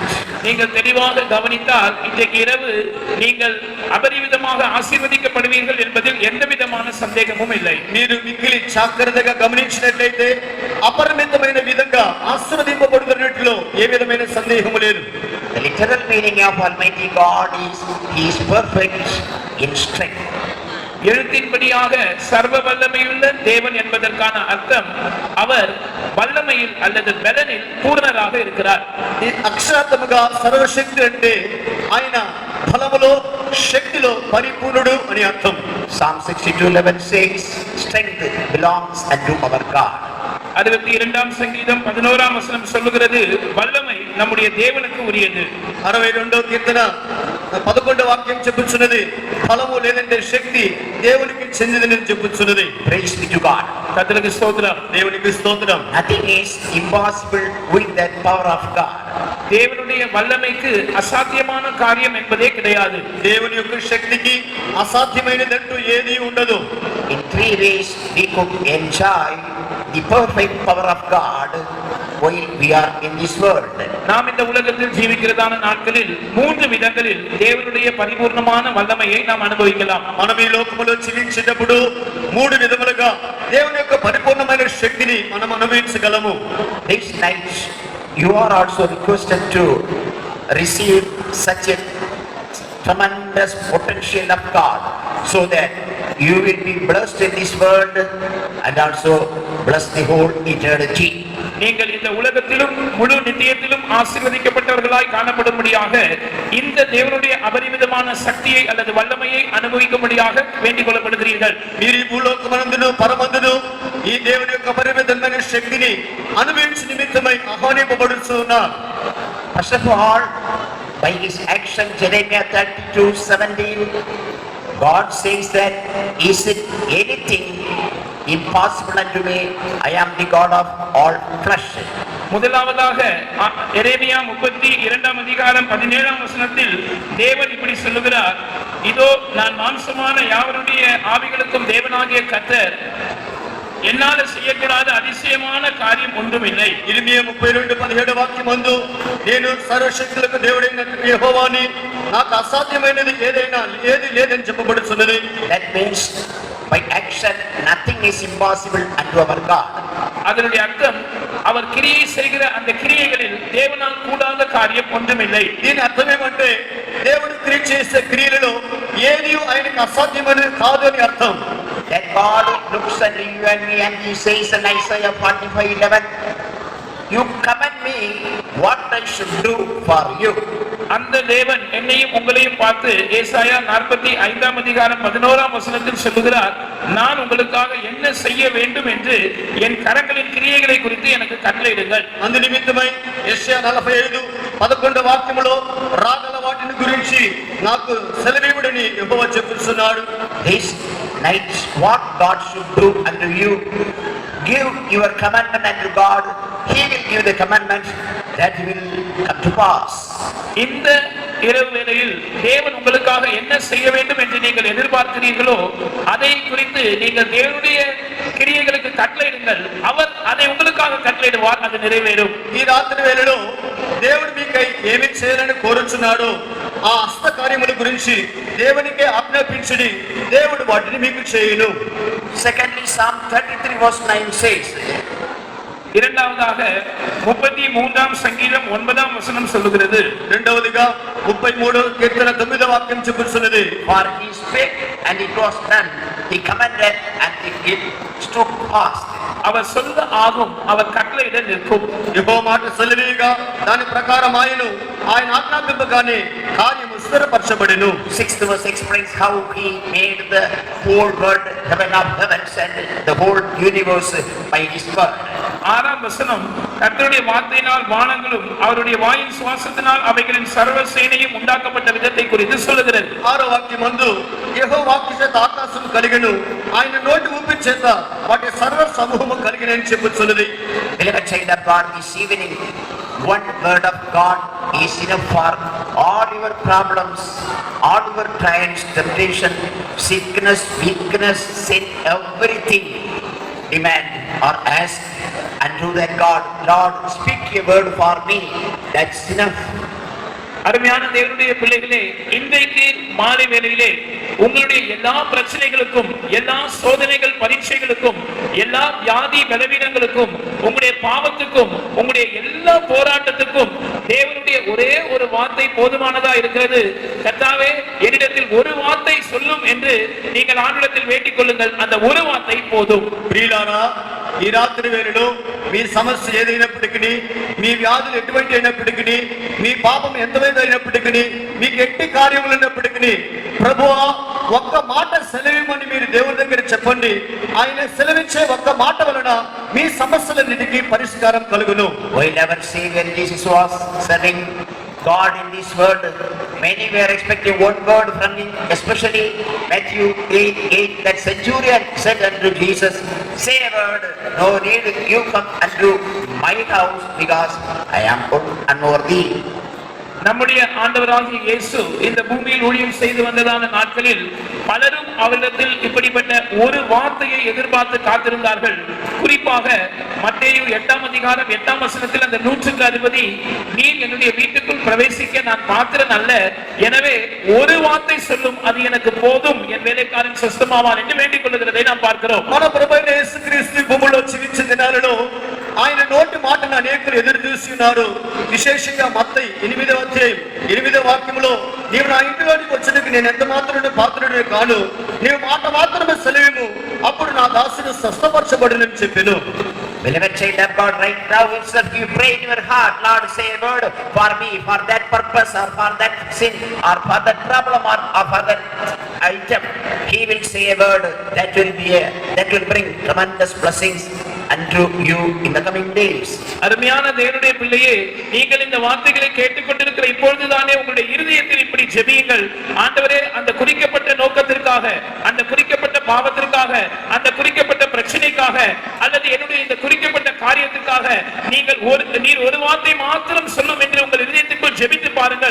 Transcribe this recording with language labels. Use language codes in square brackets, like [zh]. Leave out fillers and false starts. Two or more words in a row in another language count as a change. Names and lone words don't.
[ta] நீங்கள் தெளிவாக கவனித்தால் இன்றைக்கு இரவு நீங்கள் அபரிவிதமாக ஆசீர்வதிக்கப்படுவீர்கள் என்பதில் எந்த விதமான சந்தேகமும் இல்லை. [te] మీరు మిక్కిలి జాగ్రత్తగా గమనించినట్లయితే అపరిమితమైన విధంగా ఆశీర్వదింపబడుతున్నట్లు ఏ విధమైన సందేహము లేదు. [en] The literal meaning of Almighty God is He is perfect in strength. [ta] எழுத்தின்படியாக சர்வ வல்லமையுள்ள தேவன் என்பதற்கான அர்த்தம் அவர் வல்லமையில் அல்லது பலனில் பூரணராக இருக்கிறார். [te] ఈ అక్షరార్థముగా సర్వశక్తి అంటే ఆయన బలములో శక్తిలో పరిపూర్ణుడు అని అర్థం. [en] Psalm 62:11 says, strength belongs unto our God. [ta] 62ஆம் சங்கீதம் 11ஆம் வசனம் சொல்லுகிறது வல்லமை நம்முடைய தேவனுக்கு உரியது. [te] 62వ కీర్తన 11వ వాక్యం చెప్పుచున్నది బలము లేదంటే శక్తి దేవునికి చెందినదని చెప్పుచున్నది. [en] Praise be to God. [ta] கர்த்தருக்கு ஸ்தோத்திரம். [te] దేవునికి స్తోత్రం. [en] Nothing is impossible with that power of God. [ta] தேவனுடைய வல்லமைக்கு அசாத்தியமான காரியம் என்பதே கிடையாது. [te] దేవుని యొక్క శక్తికి అసాధ్యమైనదంటూ ఏదీ ఉండదు. [en] In 3 ways we could enjoy the perfect power of God while we are in this world. [ta] நாம் இந்த உலகத்தில் ஜீவிக்கிறதான நாட்களில் 3 விதங்களில் தேவனுடைய பரிபூர்ணமான வல்லமையை நாம் அனுபவிக்கலாம். [te] మనం ఈ లోకములో జీవించేటప్పుడు 3 విధములుగా దేవుని యొక్క పరిపూర్ణమైన శక్తిని మనం అనుభవించగలము. [en] This night you are also requested to receive such a tremendous potential of God so that you will be blessed in this world and also bless the whole eternity. [ta] நீங்கள் இந்த உலகத்திலும் முழு நித்தியத்திலும் ஆசீர்வதிக்கப்பட்டவர்களாய் காணப்படும்படியாக இந்த தேவனுடைய அபரிமிதமான சக்தியை அல்லது வல்லமையை அனுபவிக்கும்படியாக வேண்டிக் கொள்ளப்படுகிறீர்கள். [te] మీరు ఈ భూలోకమందును పరమందును ఈ దేవుని యొక్క పరిమితమైన శక్తిని అనుభవించే నిమిత్తమై ఆహ్వానింపబడుతున్నారు. [en] First of all, by his action, Jeremiah 32:17, God says that, is it anything impossible unto me? I am the God of all flesh. [ta] முதலாவதாக எரேமியா 32ஆம் அதிகாரம் 17ஆம் வசனத்தில் தேவன் இப்படி சொல்லுகிறார், இதோ நான் மாம்சமான யாவருடைய ஆவிகளுக்கும் தேவனாகிய கர்த்தர், [te] ఎన్నాళ్ళ చేయకూడదు [ta] அதிசயமான காரியம் ஒன்றுமில்லை. [te] ఇర్మియా 32:17 వాక్యం అందు నేను సర్వశక్తులకు దేవుడైన యెహోవాని, నాకు అసాధ్యమైనది ఏది లేదని చెప్పబడుతున్నది. [en] That means by action nothing is impossible unto our God. [ta] அதனுடைய அர்த்தம், அவர் கிரியை செய்கிற அந்த கிரியைகளில் தேவனால் கூடாத காரியம் ஒன்றுமில்லை. [te] దీని అర్థం ఏమంటే దేవుడు క్రియ చేసే క్రియలలో ఏది ఆయనకు అసాధ్యమైనది కాదు అని అర్థం. [en] That God looks at you and me and he says in Isaiah 45:11, you command me what I should do for you. [ta] அந்த தேவன் என்னையும் உங்களையும் பார்த்து ஏசாயா 45ஆம் அதிகாரம் 11ஆம் வசனத்தில் சொல்லுகிறார், நான் உங்களுக்காக என்ன செய்ய வேண்டும் என்று என் கரங்களின் கிரியைகளை குறித்து எனக்கு கட்டளையிடுங்கள். [te] అందు నిమిత్తమై యెషయా 45:11 వాక్యములో రాగల వాటిని గురించి నాకు సెలవివ్వడని యెహోవా చెప్పుచున్నాడు. [en] This night what God should do unto you, give your commandment unto God, he will give the commandment that will come to pass. [ta] இந்த இரவு வேளையில் தேவன் உங்களுக்காக என்ன செய்ய வேண்டும் என்று நீங்கள் எதிர்பார்க்கிறீர்களோ அதை குறித்து நீங்கள் தேவனுடைய கிரியைகளுக்கு கட்டளையிடுங்கள், அவர் அதை உங்களுக்காக கட்டளையிடுவார், அது நிறைவேறும். [te] ఈ రాత్రి వేళలో దేవుడు మీకై ఏమి చేయాలని కోరుచున్నాడో ఆ హస్త కార్యముల గురించి దేవునికే ఆజ్ఞాపించడి, దేవుడు వాటిని మీకు చేయును. [en] Secondly, Psalm 33:9 says, [ta] இரண்டாவதாக 33ஆம் சங்கீதம் 9ஆம் வசனம் சொல்லுகிறது, [te] రెండవదిగా 33 కీర్తన 9వ వాక్యం చెప్పుచున్నది, [en] for he spake and it was done, he commanded and it stood fast. [ta] அவர் சொல்ல ஆகும், அவர் கட்டளையிட நிற்கும். [te] యెహోవా మాట సెలవీగా దాని ప్రకారం ఆయన ఆజ్ఞాపింపగానే కార్యము స్థిరపరచబడెను. [en] 6th verse explains how he made the whole world, heaven of heavens and the whole universe by his word. [ta] 6ஆம் வசனம், கர்த்தருடைய வார்த்தையினால் வானங்களும் அவருடைய வாயின் சுவாசத்தினால் அவைகளின் சர்வ சேனையும் உண்டாக்கப்பட்ட விதத்தை குறித்து சொல்லுகிறது. [te] 6వ వాక్యం అందు యెహోవా వాక్కు చేత ఆకాశం కలిగెను, ఆయన నోటి ఊపి చేత వాటి సర్వ సమూహము కలిగెనని చెప్పుచున్నది. [en] Beloved child of God, this evening one word of God is enough for all your problems, all your trials, temptation, sickness, weakness, sin, everything. Demand or ask unto that God, Lord, speak a word for me. That's enough. [ta] அருமையான தேவனுடைய பிள்ளைகளே, இன்றைக்கு மாலை வேளையிலே உங்களுடைய எல்லா பிரச்சனைகளுக்கும், எல்லா சோதனைகள் பரீட்சைகளுக்கும், எல்லா வியாதி பலவீனங்களுக்கும், உங்களுடைய பாவத்துக்கும், உங்களுடைய எல்லா போராட்டத்துக்கும் தேவனுடைய ஒரே ஒரு வார்த்தை போதுமானதா இருக்கிறது. கர்த்தாவே, என்னிடத்தில் ஒரு வார்த்தை சொல்லும் என்று நீங்கள் ஆண்டவரிடத்தில் வேண்டிக் கொள்ளுங்கள். அந்த ஒரு வார்த்தை போதும். [te] ప్రియులారా, ఈ రాత్రి వేళలో మీ సమస్య ఏదైనప్పటికీ, మీ వ్యాధులు ఎటువంటి అయినప్పటికీ, మీ పాపం ఎంతమైనప్పటికీ, మీకు ఎట్టి కార్యములు ఉన్నప్పటికీ, ప్రభువా ఒక్క మాట సెలవిమని మీరు దేవుని దగ్గర చెప్పండి. ఆయన సెలవిచ్చే ఒక్క మాట వలన మీ సమస్యలన్నిటికీ పరిష్కారం కలుగును. [en] While our Savior Jesus was serving God in this world, many were expecting one word from him, especially Matthew 8:8, that centurion said unto Jesus, say a word, no need you come unto my house, because I am unworthy. [ta] நம்முடைய ஆண்டவராகிய இயேசு இந்த பூமியில் ஊழியம் செய்து வந்ததான நாட்களில் பலரும் அவரிடத்தில் இப்படிப்பட்ட ஒரு வார்த்தையை எதிர்பார்த்து காத்திருந்தார்கள். குறிப்பாக மத்தேயு 8ஆம் அதிகாரம் 8ஆம் வசனத்தில் அந்த 100க்கு அதிபதி, நீர் என்னுடைய வீட்டுக்குள் பிரவேசிக்க நான் பாத்திரன் அல்ல, எனவே ஒரு வார்த்தை சொல்லும், அது எனக்கு போதும், என் வேலைக்காரன் சொஸ்தமாவான் என்று வேண்டிக் கொள்ளுகிறதை நாம் பார்க்கிறோம். [te] మన ప్రభువైన యేసుక్రీస్తు భూమిలో జీవించిన దినాలలో ఆయన నోటి మాటను అనేకులు ఎదురు చూసి ఉన్నారు. విశేషంగా మత్తయి 8వ అధ్యాయం 8వ వాక్యములో, నీవు నా ఇంటిలోనికి వచ్చేందుకు నేను ఎంత మాత్రమే పాత్రుడే కాను, నీవు మాట మాత్రమే సెలవిము, అప్పుడు నా దాసుడు స్వస్థపరచబడునని చెప్పెను. [en] Beloved child of God, right now itself you pray in your heart, Lord, say a word for me, for that purpose or for that sin or for that problem or for that item. He will say a word that will bring tremendous blessings unto you in the coming days. [ta] அருமையான தேவனுடைய பிள்ளையே, நீங்கள் இந்த வார்த்தைகளை கேட்டுக்கொண்டிருக்கிற இப்பொழுதுதானே உங்களுடைய இருதயத்தில் இப்படி ஜெபியுங்கள். ஆண்டவரே, அந்த குறிக்கப்பட்ட நோக்கத்திற்காக, அந்த குறிக்கப்பட்ட பாவத்திற்காக, அந்த குறிக்கப்பட்ட பிரச்சனைக்காக, அல்லது என்னுடைய இந்த குறிக்கப்பட்ட காரியத்திற்காக நீர் ஒரு வார்த்தை மாத்திரம் சொல்லும் என்று உங்கள் இதயத்திற்குள் ஜெபித்து பாருங்கள்.